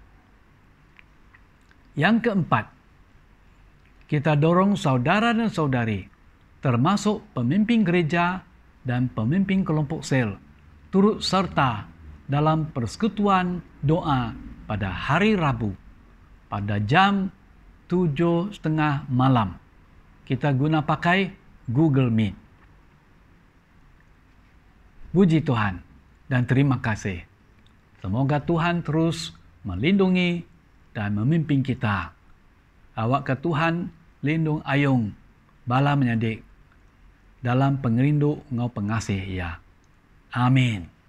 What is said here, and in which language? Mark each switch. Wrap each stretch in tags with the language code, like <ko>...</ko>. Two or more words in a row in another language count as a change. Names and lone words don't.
<ms>Yang keempat, kita dorong saudara dan saudari, termasuk pemimpin gereja dan pemimpin kelompok sel, turut serta dalam persekutuan doa pada hari Rabu pada jam 7:30 malam. Kita guna pakai Google Meet. Puji Tuhan dan terima kasih. Semoga Tuhan terus melindungi dan memimpin kita.</ms> <iba>Awak ke Tuhan lindung ayung bala menyadik dalam pengerindu ngau pengasih ya.</iba> <ms>Amin.</ms>